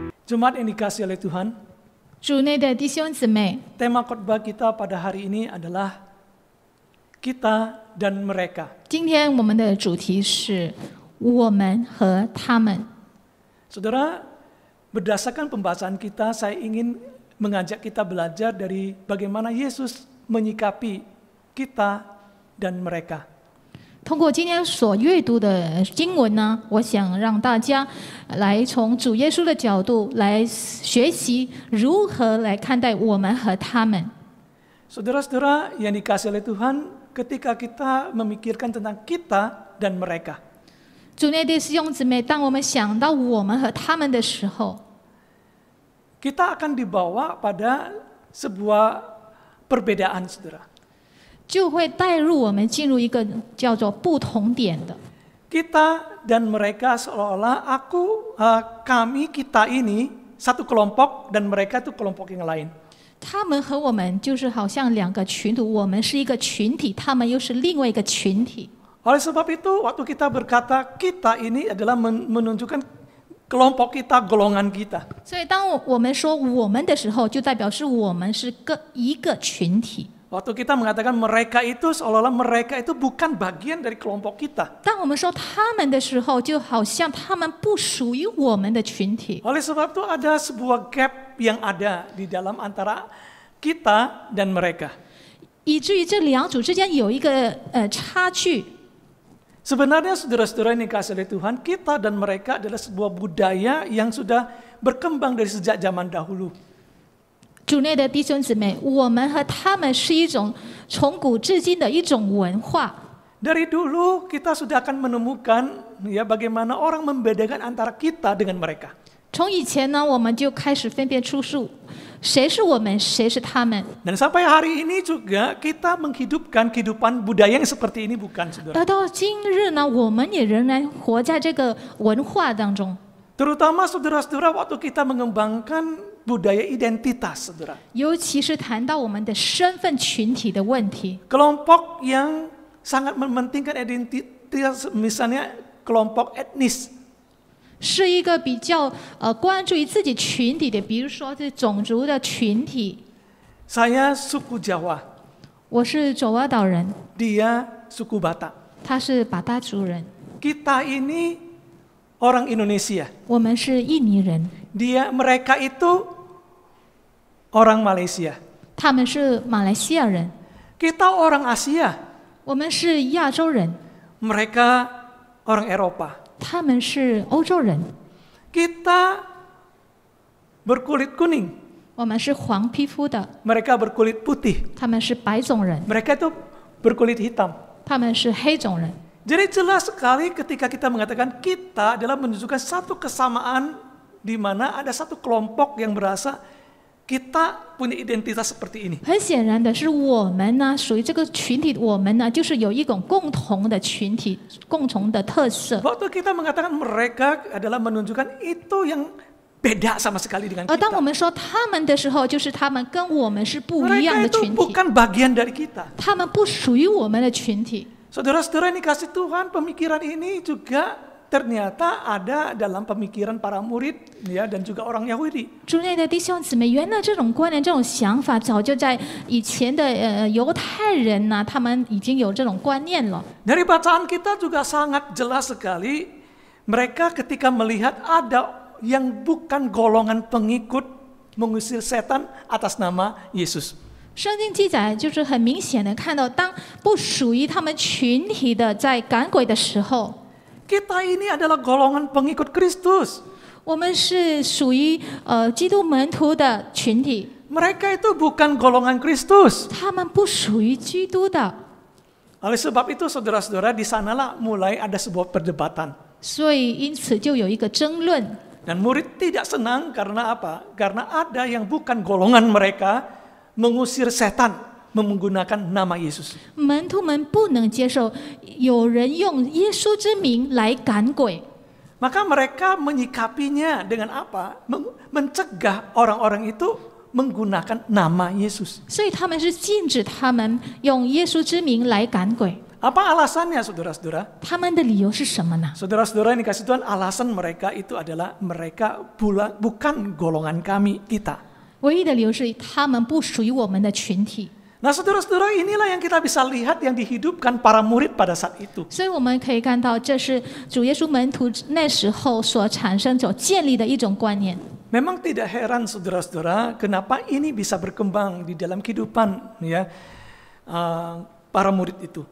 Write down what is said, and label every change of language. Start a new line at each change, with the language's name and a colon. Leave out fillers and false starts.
Indonesian: Jemaat yang dikasihi oleh Tuhan,
Chinese: 主内的弟兄姊妹，
Indonesian: tema khotbah kita pada hari ini adalah kita dan mereka.
Chinese: 今天我们的主题是我们和他们。
Indonesian: Saudara, berdasarkan pembacaan kita, saya ingin mengajak kita belajar dari bagaimana Yesus menyikapi kita dan mereka.
Chinese: 通过今天所阅读的经文呢，我想让大家来从主耶稣的角度来学习如何来看待我们和他们。
Indonesian: Saudara-saudara yang dikasihi oleh Tuhan, ketika kita memikirkan tentang kita dan mereka,
Chinese: 主内的弟兄姊妹，当我们想到我们和他们的时候，
Indonesian: kita akan dibawa pada sebuah perbedaan, saudara.
Chinese: 就会带入我们进入一个叫做不同点的。
Indonesian: Kita dan mereka seolah-olah kita ini satu kelompok dan mereka itu kelompok yang lain.
Chinese: 他们和我们就是好像两个群体，我们是一个群体，他们又是另外一个群体。
Indonesian: Oleh sebab itu, waktu kita berkata kita ini adalah menunjukkan kelompok kita, golongan kita.
Chinese: 所以当我们说我们的时候，就代表是我们是一个群体。
Indonesian: Waktu kita mengatakan mereka itu, seolah-olah mereka itu bukan bagian dari kelompok kita.
Chinese: 当我们说他们的时候，就好像他们不属于我们的群体。
Indonesian: Oleh sebab itu ada sebuah gap yang ada di dalam antara kita dan mereka.
Chinese: 以至于这两组之间有一个差距。
Indonesian: Sebenarnya saudara-saudara yang dikasihi oleh Tuhan, kita dan mereka adalah sebuah budaya yang sudah berkembang dari sejak zaman dahulu.
Chinese: 主内的弟兄姊妹，我们和他们是一种从古至今的一种文化。
Indonesian: Dari dulu kita sudah akan menemukan ya bagaimana orang membedakan antara kita dengan mereka.
Chinese: 从以前呢，我们就开始分辨出谁是我们，谁是他们。
Indonesian: Dan sampai hari ini juga kita menghidupkan kehidupan budaya yang seperti ini, bukan, saudara?
Chinese: 而到今日呢，我们也仍然活在这个文化当中。
Indonesian: Terutama saudara-saudara waktu kita mengembangkan budaya identitas, saudara.
Chinese: 尤其是谈到我们的身份群体的问题，
Indonesian: Kelompok yang sangat mementingkan identitas, misalnya kelompok etnis.
Chinese: 是一个比较关注于自己群体的，比如说是种族的群体。
Indonesian: Saya suku Jawa,
Chinese: 我是爪哇岛人，
Indonesian: dia suku Batak.
Chinese: 他是巴达族人，
Indonesian: Kita ini orang Indonesia.
Chinese: 我们是印尼人，
Indonesian: Mereka itu orang Malaysia.
Chinese: 他们是马来西亚人，
Indonesian: Kita orang Asia.
Chinese: 我们是亚洲人，
Indonesian: Mereka orang Eropa.
Chinese: 他们是欧洲人，
Indonesian: Kita berkulit kuning.
Chinese: 我们是黄皮肤的，
Indonesian: Mereka berkulit putih.
Chinese: 他们是白种人，
Indonesian: Mereka itu berkulit hitam.
Chinese: 他们是黑种人。
Indonesian: Jadi jelas sekali ketika kita mengatakan kita adalah menunjukkan satu kesamaan di mana ada satu kelompok yang berasa kita punya identitas seperti ini.
Chinese: 很显然的是，我们呢属于这个群体，我们呢就是有一种共同的群体、共同的特色。
Indonesian: Waktu kita mengatakan mereka adalah menunjukkan itu yang beda sama sekali dengan
Chinese: 而当我
Indonesian: kita.
Chinese: 们说他们的时候，就是他们跟我们是不一样
Indonesian: Mereka
Chinese: 群体，
Indonesian: bukan bagian dari kita.
Chinese: 他们不属于我们的群体。
Indonesian: Saudara-saudara yang dikasih Tuhan, pemikiran ini juga ternyata ada dalam pemikiran para murid ya dan juga orang Yahudi.
Chinese: 主内的弟兄姊妹，原来这种观念、这种想法，早就在以前的犹太人呐、他们已经有这种观念了。
Indonesian: Dari bacaan kita juga sangat jelas sekali mereka ketika melihat ada yang bukan golongan pengikut mengusir setan atas nama Yesus.
Chinese: 圣经记载就是很明显的看到，当不属于他们群体的在赶鬼的时候，
Indonesian: Kita ini adalah golongan pengikut Kristus.
Chinese: 我们是属于基督门徒的群体，
Indonesian: Mereka itu bukan golongan Kristus.
Chinese: 他们不属于基督的。
Indonesian: Oleh sebab itu saudara-saudara di sanalah mulai ada sebuah perdebatan.
Chinese: 所以因此就有一个争论。
Indonesian: Dan murid tidak senang karena apa? Karena ada yang bukan golongan mereka mengusir setan menggunakan nama Yesus.
Chinese: 门徒们不能接受有人用耶稣之名来赶鬼，
Indonesian: Maka mereka menyikapinya dengan apa? Mencegah orang-orang itu menggunakan nama Yesus.
Chinese: 所以他们是禁止他们用耶稣之名来赶鬼。
Indonesian: Apa alasannya saudara-saudara?
Chinese: 他们的理由是什么呢？
Indonesian: Saudara-saudara yang dikasih Tuhan, alasan mereka itu adalah mereka bukan golongan kami, kita.
Chinese: 唯一的理由是他们不属于我们的群体。
Indonesian: Nah saudara-saudara, inilah yang kita bisa lihat yang dihidupkan para murid pada saat itu.
Chinese: 所以我们可以看到，这是主耶稣门徒那时候所产生、所建立的一种观念。
Indonesian: Memang tidak heran saudara-saudara, kenapa ini bisa berkembang di dalam kehidupan ya para murid itu.